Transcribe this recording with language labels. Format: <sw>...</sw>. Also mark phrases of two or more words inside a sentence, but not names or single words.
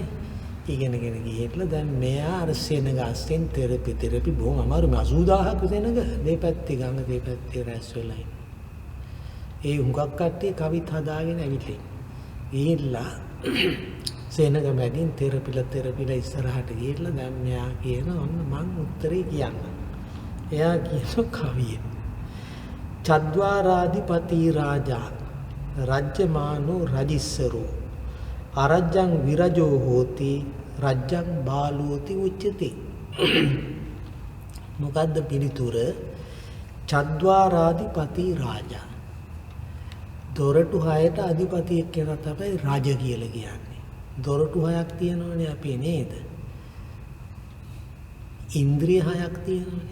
<si>ඉගෙනගෙන ගිහිල්ලා දැන් මෙයා අර සෙනග අස්සෙන් තෙරපි බොහොම අමාරු 80000ක් සෙනග දෙපැත්තේ ගඟ දෙපැත්තේ රැස් වෙලා ඉන්න. ඒ හුඟක් කට්ටිය කවිත් හදාගෙන ඇවිල්ලා. ගිහිල්ලා සෙනග මැදින් තෙරපිලා ඉස්සරහට ගිහිල්ලා දැන් මෙයා කියන ඔන්න මං උත්තරේ කියන්න. එයා කියන කවිය.</si> <pi>චද්වාරාධිපති රාජා රජ්‍යමානෝ රජිස්සරෝ අරජ්ජං විරජෝ හෝති රජ්ජං බාලෝති උච්චති.</pi> <si>මොකද්ද පිළිතුර?</si> <pi>චද්වාරාධිපති රාජා</pi> <si>දොරටු 6ට අධිපතියෙක් කෙනා තමයි රජ කියලා කියන්නේ. දොරටු 6ක් තියෙනවනේ අපේ නේද? ඉන්ද්‍රිය 6ක් තියෙනවනේ.</si>